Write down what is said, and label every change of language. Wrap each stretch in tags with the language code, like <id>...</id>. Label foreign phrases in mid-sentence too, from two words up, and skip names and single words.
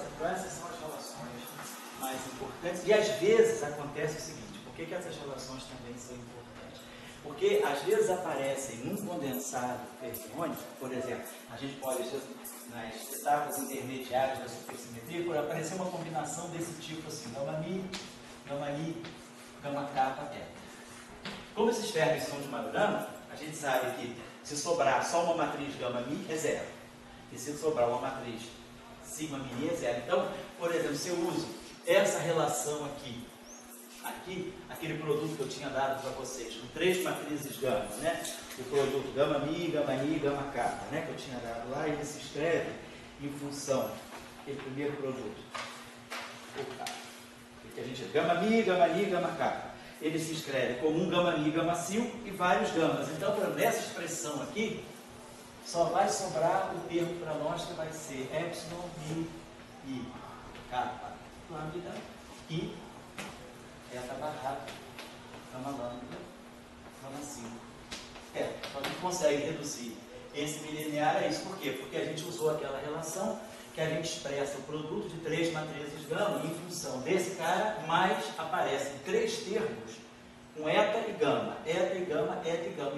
<pt>Então essas são as relações mais importantes. E às vezes acontece o seguinte, por que essas relações também são importantes? Porque às vezes aparecem num condensado fermiônico, por exemplo, a gente pode, nas etapas intermediárias da supersimetria, por aparecer uma combinação desse tipo assim, gama-mi, gama-kappa, teta. Como esses ferros são de Majorana, a gente sabe que se sobrar só uma matriz gama-mi é zero. E se sobrar uma matriz sigma-mi é zero. Então, por exemplo, se eu uso essa relação aqui, aquele produto que eu tinha dado para vocês, com 3 matrizes gama, né? O produto gama-mi, gama-kappa, né? Que eu tinha dado lá, ele se escreve em função daquele primeiro produto. Que a gente gama-mi, gama-kappa. Ele se escreve como um gama-mi, gama-sil e vários gamas. Então, nessa expressão aqui, só vai sobrar o termo para nós que vai ser epsilon, mi, i, kappa, lambda e eta barrado, gama lambda, gama sil. Então a gente consegue reduzir esse bilinear a isso. Por quê? Porque a gente usou aquela relação que a gente expressa o produto de 3 matrizes gama em função desse cara, mas aparecem 3 termos com eta e gama, eta e gama, eta e gama.</pt>